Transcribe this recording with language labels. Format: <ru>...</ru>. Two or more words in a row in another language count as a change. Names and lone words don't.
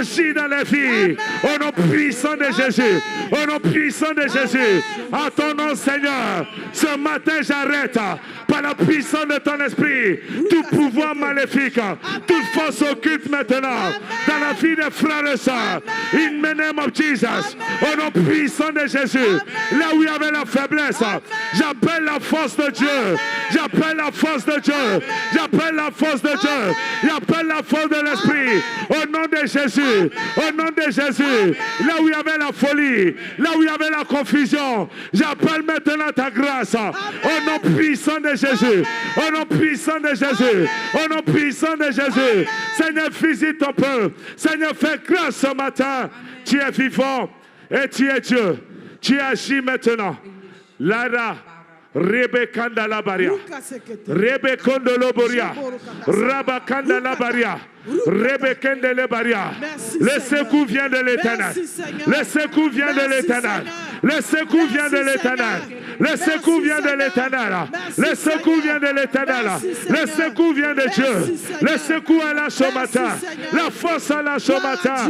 <fr>Agis dans les vies. Amen. Au nom puissant de Jésus. Au nom puissant de Jésus. En ton nom, Seigneur. Ce matin, j'arrête par la puissance de ton esprit tout pouvoir maléfique, toute force occulte maintenant dans la vie des frères et sœurs.</fr> <en>In the name of Jesus.</en> <fr>Au nom puissant de Jésus. Là où il y avait la faiblesse, j'appelle la force de Dieu. J'appelle la force de Dieu. J'appelle la force de Dieu. J'appelle la force de l'esprit. Au nom de Jésus. Au nom de Jésus. Là où il y avait la folie, là où il y avait la confusion, j'appelle maintenant ta grâce. Au nom puissant de Jésus. Au nom puissant de Jésus. Au nom puissant de Jésus. Seigneur, visite ton peuple. Seigneur, fais grâce ce matin. Tu es vivant et tu es Dieu. Tu agis maintenant. Lara. Rebe kandala baria, rebe kondolo boria, raba kandala baria, rebe kendele baria. Le secours vient de l'Éternel. Le secours vient de l'Éternel. Le secours vient de l'Éternel. Le secours vient de l'Éternel. Le secours vient de l'Éternel. Le secours vient de Dieu. Le secours est là ce matin. La force est là ce matin.</fr>